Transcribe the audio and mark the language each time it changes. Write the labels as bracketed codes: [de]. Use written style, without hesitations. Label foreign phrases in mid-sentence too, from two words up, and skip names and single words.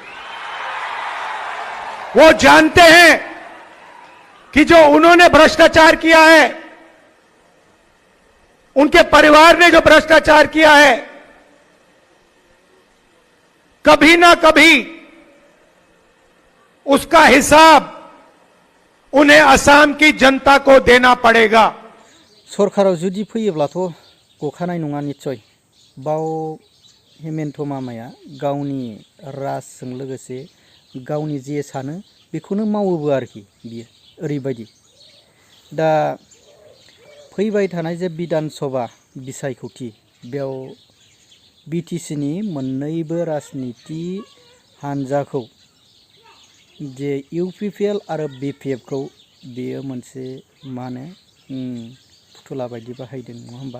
[hi] वो जानते हैं कि जो उन्होंने भ्रष्टाचार किया है, उनके परिवार ने जो भ्रष्टाचार किया है, कभी ना कभी उसका हिसाब उन्हें असम की जनता को देना पड़ेगा। [brx] सरकाराव जुदि फैयोब्लाथ' गखानाय नङा निश्चय। बाव हेमन्त मामाया गावनि राजजों लोगोसे गावनि जे सानो बेखौनो मावोबो आरोखि बियो ओरैबायदि। दा फैबाय थानाय जे बिधान सभा बिसायख'थि बेयाव बिटिसिनि मोन्नैबो राजनिति हान्जाखौ जे इउपिपिएल आरो बिपिएफखौ बेयो मोनसे मा होनो फुथुला बायदि बाहायदों नङा होमबा।